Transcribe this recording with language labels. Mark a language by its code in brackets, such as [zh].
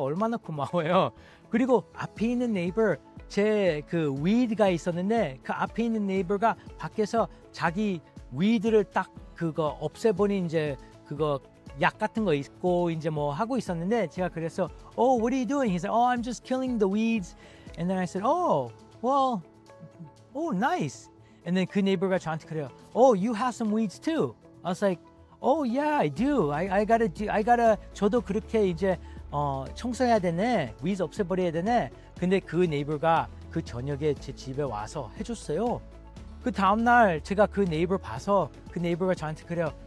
[ko] 얼마나 고마워요. 그리고 앞에 있는 네이버 제 그 weed가 있었는데 그 앞에 있는 네이버가 밖에서 자기 weed를 딱 그거 없애버린 이제 그거 약 같은 거 있고 이제 뭐 하고 있었는데 제가 그래서 [en] what are you doing? He said, I'm just killing the weeds. And then I said, well, nice. And then [ko] 그 네이버가 저한테 그래요. [en] You have some weeds too. I was like, yeah, I do. I gotta. [ko] 저도 그렇게 이제 청소해야 되네. weeds 없애버려야 되네. 근데 그 네이버가 그 저녁에 제 집에 와서 해줬어요. 그 다음날 제가 그 네이버 봐서 그 네이버가 저한테 그래요.